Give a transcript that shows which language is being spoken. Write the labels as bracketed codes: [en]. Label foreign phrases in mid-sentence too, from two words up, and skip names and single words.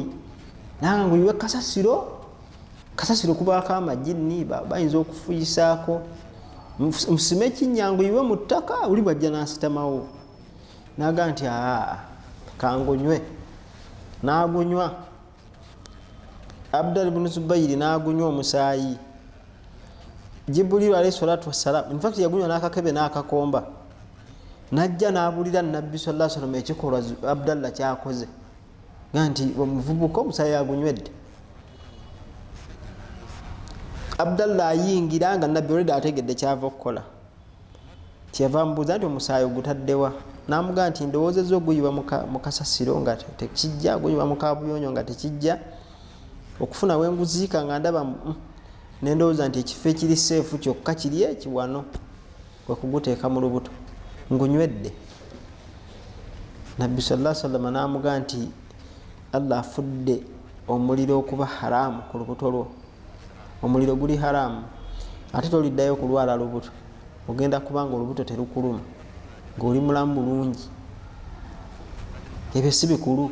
[lg] Nanga nguyiwe kasasiro kubaako amajjini bayinza okufuyisaako. Musime ekinyango yiwe mu ttaka oli bwajja n'asitamawo. N'agamba nti kangunywe. N'agunywa. Abdallah ibn Zubairi n'agunywa omusaayi. Jibril [ar] عليه الصلاة والسلام [en] in fact [lg] yagunywa n'akakebe n'akakomba. Najja n'abulira Nabbi [ar] صلى الله عليه وسلم [lg] ekikolwa Abdallah kyakoze. Nganti omuvubuka omusaayi agunywedde. Abdallah ayingira nga Nabbi already ategedde kyava okukola. Kyava mbuuza nti omusaayi ogutaddewa. N'amugamba nti ndowoozezza oguyiwa mu kasasiro nga tekijja, guyiwa mu kaabuyonjo nga tekijja. Okufuna wenguziika nga ndaba nendowooza nti ekifo ekiri seefu kyokka kiri ekiwano kwe kuguteeka mu lubuto. Ngunywedde. Nabbi [ar] صلى الله عليه وسلم [lg] n'amugamba nti Allah afudde omuliro okuba haramu ku lubuto lwo. Omuliro guli haramu. Ate toliddayo kulwala lubuto. Ogenda kubanga olubuto terukuluma. Ng'oli mulamu bulungi. Ebyo si bikulu.